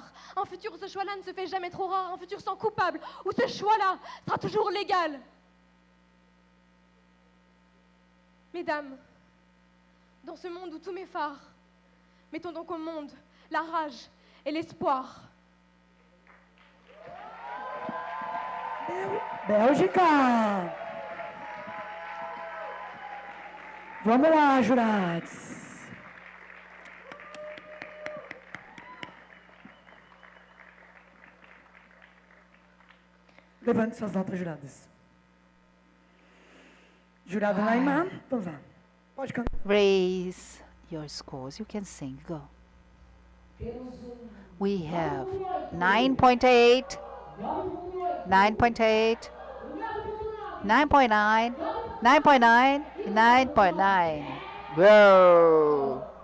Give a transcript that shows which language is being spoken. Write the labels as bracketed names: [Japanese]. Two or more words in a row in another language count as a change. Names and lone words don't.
[French] Un futur où ce choix-là ne se fait jamais trop rare. Un futur sans coupable, où ce choix-là sera toujours légal. Mesdames, dans ce monde où tous mes phares, mettons donc au monde la rage et l'espoir. [Portuguese] Bélgica! Vamos lá, jurados. Levante suas notas, juradas. Jurado Naimar, vamos lá. Pode cantar. [English] Raise your scores. You can sing. Go. We have 9.8, 9.8, 9.9, 9.9, 9.9. Whoa!